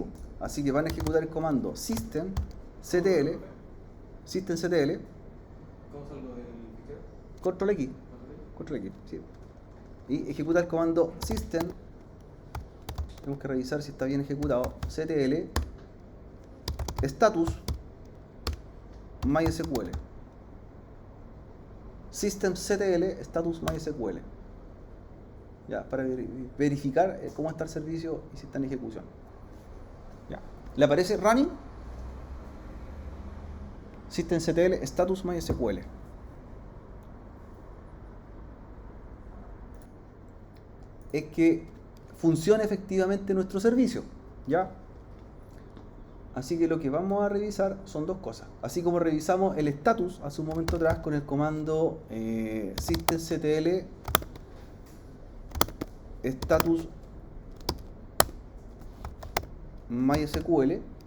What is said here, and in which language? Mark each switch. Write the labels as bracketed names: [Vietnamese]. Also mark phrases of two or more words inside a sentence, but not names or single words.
[Spanish] Así que van a ejecutar el comando systemctl. ¿Cómo salgo del fichero? Control X. Control X, sí. Y ejecuta el comando system. Tenemos que revisar si está bien ejecutado. ctl status mysql. Systemctl status mysql. Ya, para verificar cómo está el servicio y si está en ejecución. Ya. ¿Le aparece running? Systemctl status mysql. Es que funciona efectivamente nuestro servicio, ¿ya? Así que lo que vamos a revisar son dos cosas. Así como revisamos el status hace un momento atrás con el comando systemctl status mysql.